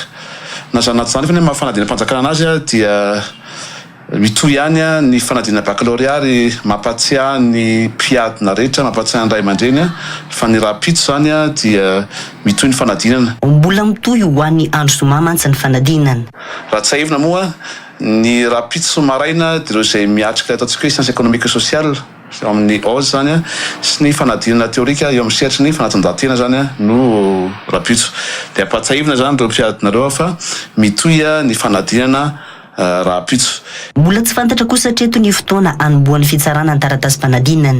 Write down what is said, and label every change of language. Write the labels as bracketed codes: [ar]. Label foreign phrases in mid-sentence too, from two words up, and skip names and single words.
[mg] Na zanaka zany fa mahafanadina mpanjakana azy dia mitohy ihany ny fanadina baccalauréat ary mampatsiahy ny mpiadina rehetra, mampatsiahy ny ray aman-dreny fa ny rahampitso zany dia mitohy ny fanadinana. Mbola mitohy ho an'ny andro zoma mantsy ny fanadinana. Raha tsy haivina moa ny rahampitso maraina dia ireo izay miatrika ataontsika hoe [fr] science économique et sociale [mg] amin'ny OZ zany sy ny fanadinana teorika eo amin'ny sehatry ny fanatanjahantena zany no rahampitso. Dia ampatsahivina zany ireo mpiadinareo fa mitohy ny fanadinana rahampitso. Mbola tsy fantatra kosa hatreto ny fotoana anombohan'ny fitsarana ny taratasy-panadinana.